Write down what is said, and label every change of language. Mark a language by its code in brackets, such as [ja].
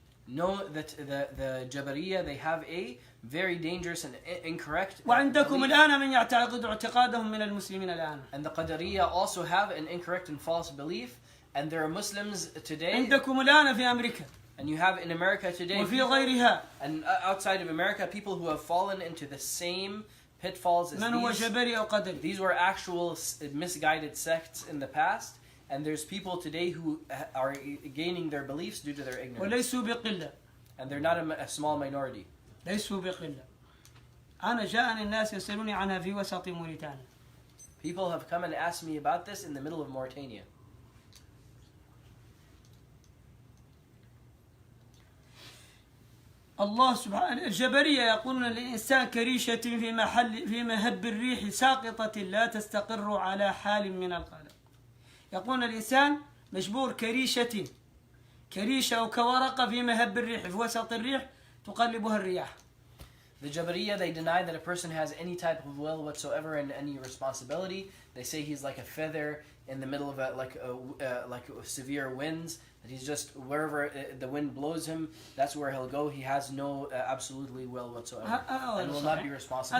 [en] Know that the Jabariyya, they have a very dangerous and incorrect [ar] وعندكم الآن من يعتقد اعتقادهم من المسلمين الآن. [en] And the Qadariyya also have an incorrect and false belief, and there are Muslims today. [ar] عندكم الآن في أمريكا. [en] And you have in America today. [ar] وفي غيرها. [en] And outside of America, people who have fallen into the same pitfalls as [ar] من هو جبري أو قدري. [en] These were actual misguided sects in the past. And there's people today who are gaining their beliefs due to their ignorance. [ar] وليسوا بقلة. [en] And they're not a small minority. [ar] ليسوا بقلة. أنا جاءني الناس يسألوني عنها في وسط موريتانيا. [en] People have come and asked me about this in the middle of Mauritania. [ar] الله سبحانه الجبرية يقولون الإنسان كريشة في مهب الريح ساقطة لا تستقر على حال من القلق. يقولون الإنسان مجبور كريشة أو كورقة في مهب الريح، في وسط الريح تقلبها الرياح. [en] The Jabariyya, they deny that a person has any type of will whatsoever and any responsibility. They say he's like a feather in the middle of like severe winds. That he's just wherever the wind blows him, that's where he'll go. He has no absolutely will whatsoever, and will not be responsible.